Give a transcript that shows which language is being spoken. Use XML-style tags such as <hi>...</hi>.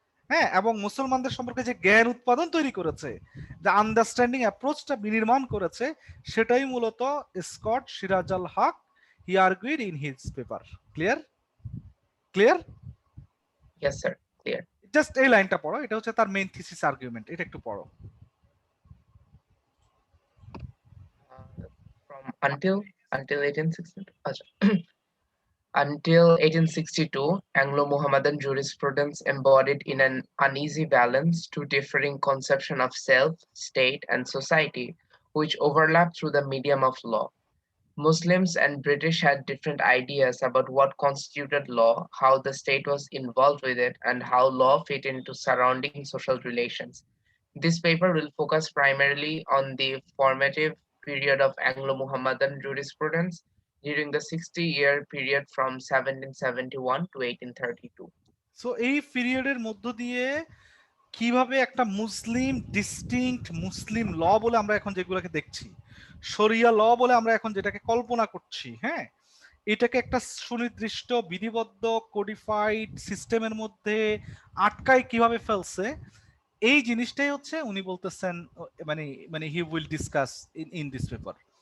<bn>হ্যাঁ, এবং মুসলমানদের সম্পর্কে যে জ্ঞান উৎপাদন তৈরি করেছে, যে আন্ডারস্ট্যান্ডিং অ্যাপ্রোচটা বিনির্মাণ করেছে, সেটাই মূলত Scott Siraj Al Haque</bn> <en>He argued in his paper. Clear? Clear? Yes sir, clear.</en> <bn>Just এই লাইনটা পড়ো, এটা হচ্ছে তার</bn> <en>main thesis argument,</en> <bn>এটা একটু পড়ো।</bn> <en>From until 1862,</en> <bn>আচ্ছা।</bn> <en>Until 1862, Anglo-Mohammedan jurisprudence embodied in an uneasy balance two differing conceptions of self, state, and society, which overlap through the medium of law. Muslims and British had different ideas about what constituted law, how the state was involved with it, and how law fit into surrounding social relations. This paper will focus primarily on the formative period of Anglo-Mohammedan jurisprudence during the 60-year period from 1771 to 1832.</en> <bn>So এই পিরিয়ডের মধ্য দিয়ে কিভাবে একটা মুসলিম distinct মুসলিম ল বলে আমরা এখন যেগুলোকে দেখছি, শরিয়া ল বলে আমরা এখন যেটাকে কল্পনা করছি, হ্যাঁ, এটাকে একটা সুনির্দিষ্ট বিধিবদ্ধ কোডিফাইড সিস্টেমের মধ্যে আটকায় কিভাবে ফেলছে, এই জিনিসটাই হচ্ছে উনি বলতেছেন, মানে মানে</bn> <en>He will discuss in this paper.</en>